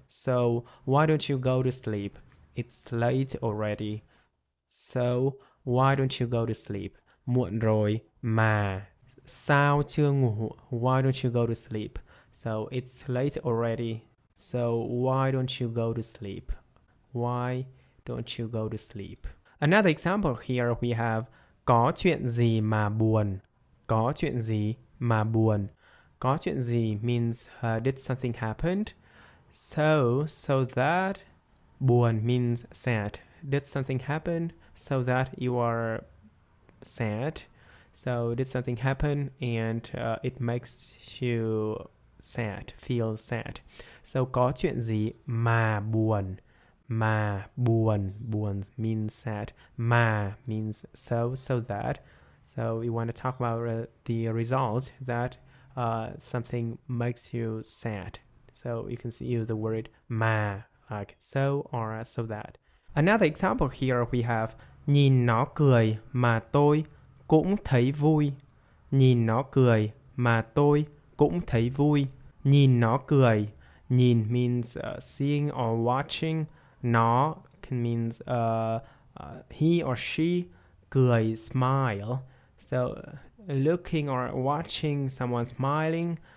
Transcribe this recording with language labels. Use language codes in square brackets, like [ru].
[en] So why don't you go to sleep? It's late already. So why don't you go to sleep? [vi] Muộn rồi mà sao chưa ngủ. [en] Why don't you go to sleep? So it's late already. So why don't you go to sleep? Why don't you go to sleep? Another example here we have [vi] có chuyện gì mà buồn. Có chuyện gì mà buồn. Có chuyện gì [en] means did something happen? So that. Buồn means sad. Did something happen? So that you are sad. So did something happen and it makes you sad, feel sad. [vi] So có chuyện gì mà buồn. Mà buồn. [en] Buồn means sad. Mà means so that. So you want to talk about the result that something makes you sad. So you can use the word mà, like so or so that. Another example here we have [vi] nhìn nó cười mà tôi cũng thấy vui. Nhìn nó cười mà tôi cũng thấy vui. Nhìn nó cười. [en] Nhìn means seeing or watching. Nó can means he or she. Cười, smile. So looking or watching someone smiling.